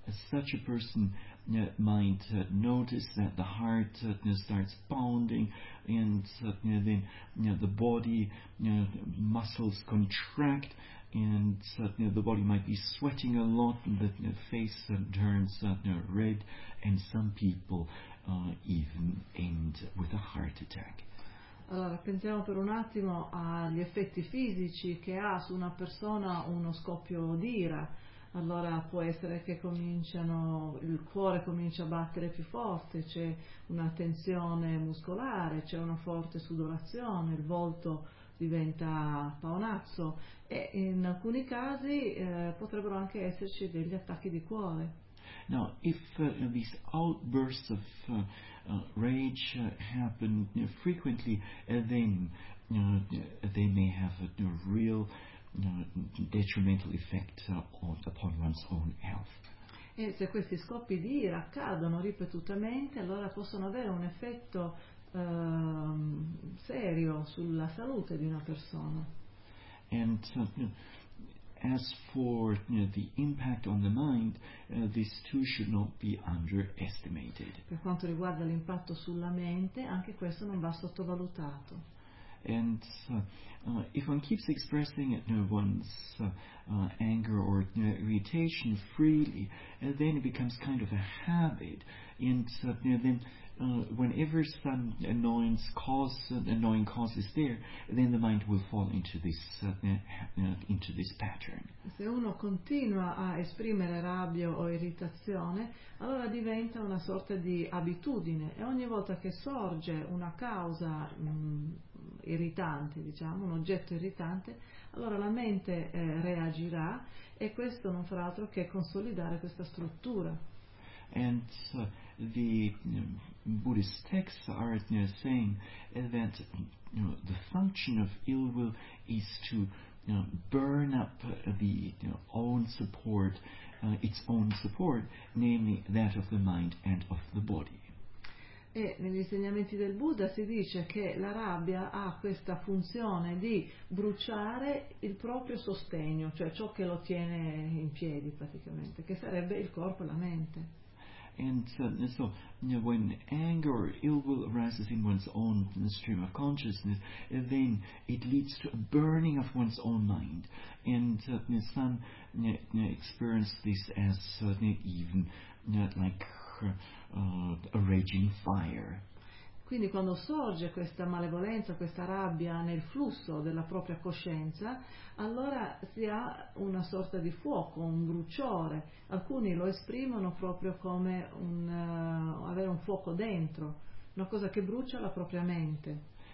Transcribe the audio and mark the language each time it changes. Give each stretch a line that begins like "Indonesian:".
English: such a person might notice that the heart starts pounding, and then the body muscles contract, and the body might be sweating a lot, and the face turns red, and some people even end with a heart attack.
Italian: Allora, pensiamo per un attimo agli effetti fisici che ha su una persona uno scoppio d'ira. Allora, può essere che il cuore comincia a battere più forte, c'è una tensione muscolare, c'è una forte sudorazione, il volto diventa paonazzo, e in alcuni casi potrebbero anche esserci degli attacchi di cuore.
English: Now, if these outbursts of rage happen frequently, then they may have a real detrimental effect upon one's own health.
Italian: E se questi scoppi di ira accadono ripetutamente, allora possono avere un effetto serio sulla salute di una persona.
English: And as for the impact on the mind, this too should not be underestimated.
Italian: Per quanto riguarda l'impatto sulla mente, anche questo non va sottovalutato.
English: And if one keeps expressing one's anger or irritation freely, then it becomes kind of a habit. And then whenever some annoying cause is there, then the mind will fall into this pattern.
Italian: Se uno continua a esprimere rabbia o irritazione, allora diventa una sorta di abitudine, e ogni volta che sorge una causa irritante, diciamo, un oggetto irritante, allora la mente reagirà, e questo non farà altro che consolidare questa struttura.
English: And the Buddhist texts are saying that the function of ill will is to burn up the own support, its own support, namely that of the mind and of the body.
Italian: E negli insegnamenti del Buddha si dice che la rabbia ha questa funzione di bruciare il proprio sostegno, cioè ciò che lo tiene in piedi praticamente, che sarebbe il corpo e la mente.
English: And so, when anger or ill will arises in one's own stream of consciousness, then it leads to a burning of one's own mind. And some experience this as even like a raging fire.
Italian: Quindi quando sorge questa malevolenza, questa rabbia nel flusso della propria coscienza, allora si ha una sorta di fuoco, un bruciore. Alcuni lo esprimono proprio come avere un fuoco dentro, una cosa che brucia la propria mente.